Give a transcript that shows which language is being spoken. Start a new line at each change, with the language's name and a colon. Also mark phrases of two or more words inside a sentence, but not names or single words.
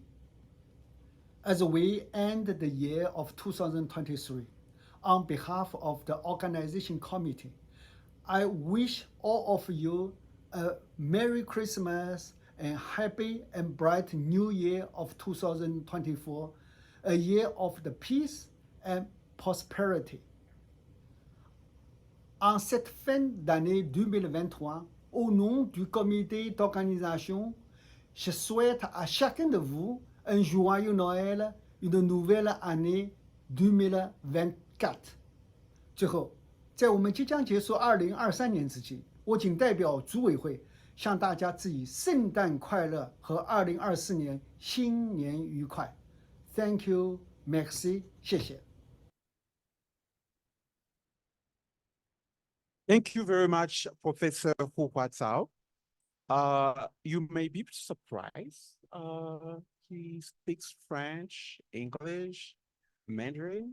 English: As we end the year of 2023, on behalf of the organization committee, I wish all of you a Merry Christmas and happy and bright New Year of 2024, a year of the peace and prosperity.
French: En cette fin d'année 2023, au nom du comité d'organisation, je souhaite à chacun de vous Un joyeux Noël, une nouvelle année 2024。
Chinese: 最后，在我们即将结束2023年之际，我谨代表组委会向大家致以圣诞快乐和2024年新年愉快。
English: Thank you,
French: merci，
Chinese: 谢谢。
English: Thank you very much, Professor Hu Huazhao. You may be surprised. He speaks French, English, Mandarin.